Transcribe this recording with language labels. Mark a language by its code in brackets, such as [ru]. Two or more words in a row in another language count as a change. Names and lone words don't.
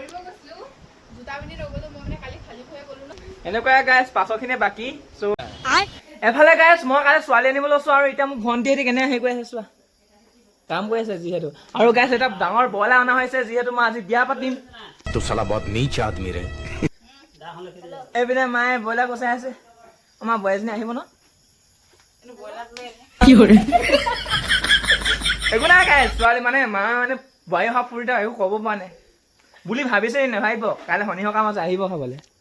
[as] এনেকুৱাই গাইজ পাছৰখিনি বাকী চ' এফালে গাইজ মই কাইলৈ ছোৱালী আনিব লৈছোঁ আৰু এতিয়া মোক ভণ্টিহঁতে কেনে হেৰি কৰি আছে চোৱা কাম কৰি আছে যিহেতু আৰু গাইজ এটা ডাঙৰ ব্ৰইলাৰ অনা হৈছে যিহেতু মই আজি বিয়া পাতিম [hi] तो साला बहुत नीच आदमी रे। [as] এইপিনে মায়ে ব্ৰইলাৰ কচাই আছে আমাৰ বোৱাৰীজনী আহিব ন একো নাই গাইজ ছোৱালী মানে মা মানে বোৱাৰী অহা ফুৰিতে একো ক'ব পৰা নাই বুলি ভাবিছে নাভাবিব কাইলৈ শনি সকাম আছে আহিব খাবলৈ